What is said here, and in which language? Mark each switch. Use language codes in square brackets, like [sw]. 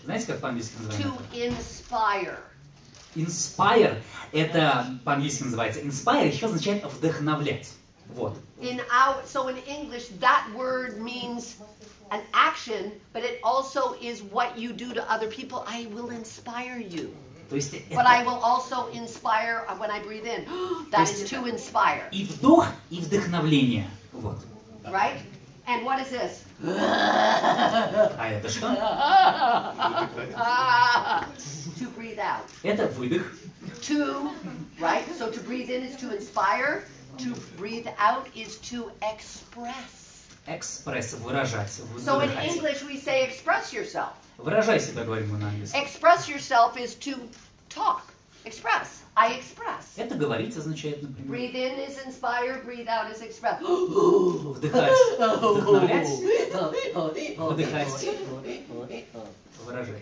[ru] Знаете, как по-английски [en] To [ru] называется? [en] inspire. [ru] Inspire, это по-английски называется. Inspire еще означает вдохновлять. Вот. [en] So in English, that word means an action, but it also is what you do to other people. I will inspire you. [ru] То есть [en] But I will also inspire when I breathe in. That is to inspire. [ru] И вдох, и вдохновление. Вот. [en] Right? And what is this? [ru] А это что? [en] To breathe out. [ru] Это выдох. [en] To, right? So to breathe in is to inspire. To breathe out is to express. [ru] Экспресс, выражать, [en] So in [ru] выдыхать. [en] English we say express yourself. [ru] Выражай себя, говорим мы на английском. [en] Express yourself is to talk. Express. I express. [ru] Это говорить означает, например, [en] Breathe in is inspire, breathe out is express. [ru] вдыхать, вдохновлять, выдыхать, выражать.